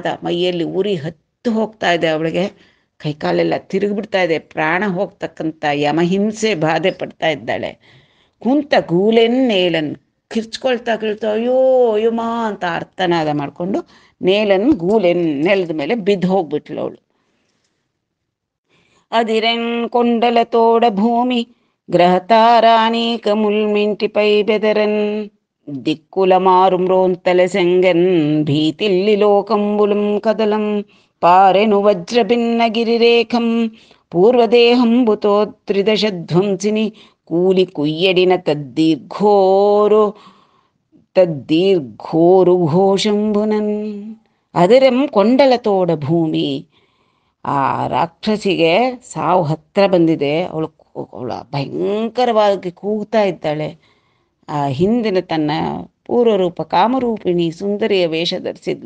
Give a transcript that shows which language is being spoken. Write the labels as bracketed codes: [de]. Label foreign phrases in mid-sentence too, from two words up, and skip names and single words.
[kn] ಮೈಯಲ್ಲಿ ಉರಿ ಹತ್ತು ಹೋಗ್ತಾ ಇದೆ ಅವಳಿಗೆ. ಕೈಕಾಲೆಲ್ಲ ತಿರುಗಿಬಿಡ್ತಾ ಇದೆ. ಪ್ರಾಣ ಹೋಗ್ತಕ್ಕಂಥ ಯಮಹಿಂಸೆ ಬಾಧೆ ಪಡ್ತಾ ಇದ್ದಾಳೆ. [te] కుంత గూలెన్ నేలన్ [kn] ಕಿರ್ಚ್ಕೊಳ್ತಾ ಕೇಳ್ತಾ ಅಯ್ಯೋ ಅಯ್ಯಮ್ಮ ಅಂತ ಆರ್ತನಾದ ಮಾಡಿಕೊಂಡು [te] నేలన్ గూలెన్ [kn] ನೆಲದ ಮೇಲೆ ಬಿದ್ದು ಹೋಗ್ಬಿಟ್ಲು ಅವಳು. [te] அதிரென் కొండలతోడ భూమి గ్రహతారానీక ముల్మింటిపై బెదరన్ దిక్కుల మారుమ్రోంతల సెంగన్ భీతిల్లి లోకంబులం కదలం పారెను వజ్రభిన్న గిరిరేఖం పూర్వదేహంబుతో త్రిదశధ్వంసిని కూలి కుయ్యడిన తద్దీర్ఘోరు ఘోషంబునన్. అదరం కొండలతోడ భూమి. [kn] ಆ ರಾಕ್ಷಸಿಗೆ ಸಾವು ಹತ್ತಿರ ಬಂದಿದೆ. ಅವಳು ಭಯಂಕರವಾಗಿ ಕೂಗ್ತಾ ಇದ್ದಾಳೆ. ಆ ಹಿಂದಿನ ತನ್ನ ಪೂರ್ವರೂಪ ಕಾಮರೂಪಿಣಿ ಸುಂದರಿಯ ವೇಷ ಧರಿಸಿದ್ಲು.